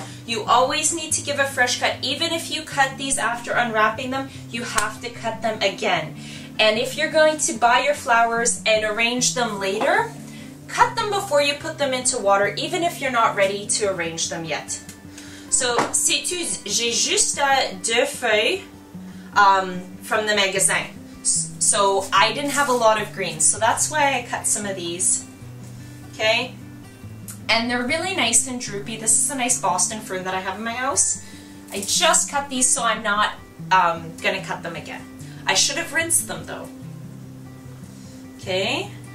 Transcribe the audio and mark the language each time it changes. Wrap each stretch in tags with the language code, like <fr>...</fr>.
<en>You always need to give a fresh cut. Even if you cut these after unwrapping them, you have to cut them again. And if you're going to buy your flowers and arrange them later, cut them before you put them into water, even if you're not ready to arrange them yet.</en> <fr>So, j'ai juste 2 feuilles</fr> <en>from the</en> <fr>magasin.</fr> <en>So I didn't have a lot of greens, so that's why I cut some of these. Okay? And they're really nice and droopy. This is a nice Boston fir that I have in my house. I just cut these, so I'm not gonna cut them again. I should have rinsed them though. Okay?</en>